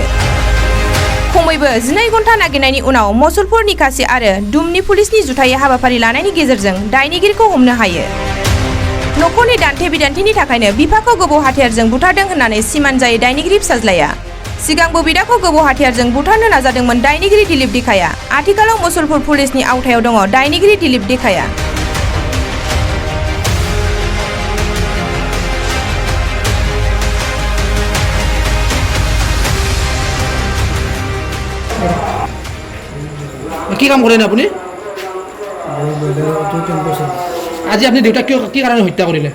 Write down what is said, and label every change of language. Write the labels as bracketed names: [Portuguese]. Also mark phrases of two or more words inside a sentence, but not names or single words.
[Bodo] खमैबो 12 घन्टा नागिरनायनि उनाव मसलपुर निकासी आरो दुमनि पुलिसनि जुथायै हाबाफारि लानायनि गेजेरजों दायनिगिरिखौ हमनो हायो। नखरनि दान्थे बिदान्थेनि थाखायनो बिफाखौ गोबौ हाथियारजों बुथारदों होननानै सिमान जायो दायनिगिरि फिसाज्लाया। सिगांबो बिदाखौ गोबौ हाथियारजों बुथारनो नाजादोंमोन दायनिगिरि दिलीप दिखाया। आथिखालाव मसलपुर पुलिसनि आवथायाव दङ दायनिगिरि दिलीप दिखाया। [Assamese] কি কাম কৰে আপুনি? আজি আপুনি দেউতাক কি কাৰণে হত্যা কৰিলে?